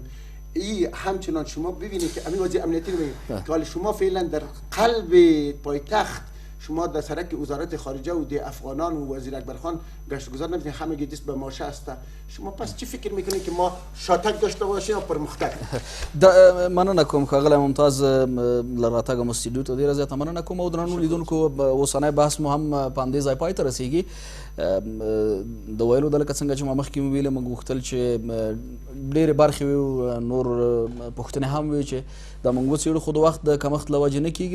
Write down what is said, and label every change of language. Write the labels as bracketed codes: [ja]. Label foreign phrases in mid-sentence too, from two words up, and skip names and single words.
[fa] این همچنان شما ببینید که امین وزیر امنیتی میگه که شما فعلا در قلب پایتخت شما در سرک وزارت خارجه و دی افغانان و وزیر اکبر خان گشت گذار نمیتونید، همه دست به ماشه است. شما پس چی فکر میکنید که ما شاتک داشته باشیم یا پرمختګ؟ [ps] مننه کوم ښاغلی ممتاز له راتګه مو سټوډیو ته ډېره زیاته مننه کوم او درنو لیدونکو اوسنی بحث مو هم په همدې ځای پای ته رسیږي. د ویلو د لکه څنګه چې ما مخکې مو ویلې موږ غوښتل چې ډېرې برخې وي، نور پوښتنې هم وي چې دا موږ وڅېړو، خو د وخت د کمښت له وجې نه کېږي.